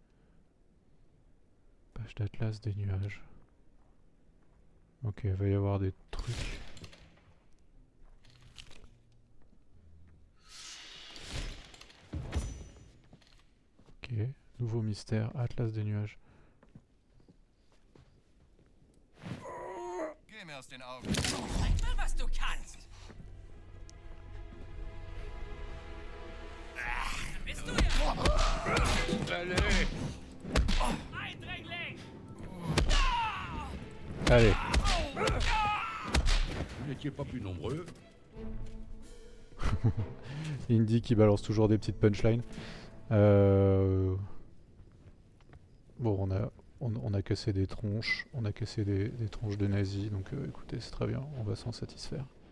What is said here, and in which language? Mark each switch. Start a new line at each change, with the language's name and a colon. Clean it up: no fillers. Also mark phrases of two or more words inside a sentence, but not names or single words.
French: Page d'Atlas des nuages. Ok, il va y avoir des trucs. Ok, nouveau mystère, Atlas des nuages.
German: Geh mir aus den Augen. Zeig mal, was du kannst! Bist du ja
French: Allez!
German: Eindringling!
French: Allez, Vous n'étiez pas plus nombreux? Indy qui balance toujours des petites punchlines. Bon, on a cassé des tronches, on a cassé des tronches de nazis, donc écoutez, c'est très bien, on va s'en satisfaire.